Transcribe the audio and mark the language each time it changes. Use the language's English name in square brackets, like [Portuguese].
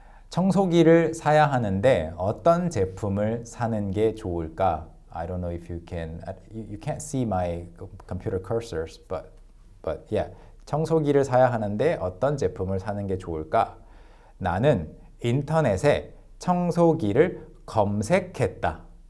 [Korean] 청소기를 사야 하는데 어떤 제품을 사는 게 좋을까? [English] I don't know if you can't see my computer cursors, but yeah. [Korean] 청소기를 사야 하는데 어떤 제품을 사는 게 좋을까? 나는 인터넷에 청소기를 검색했다.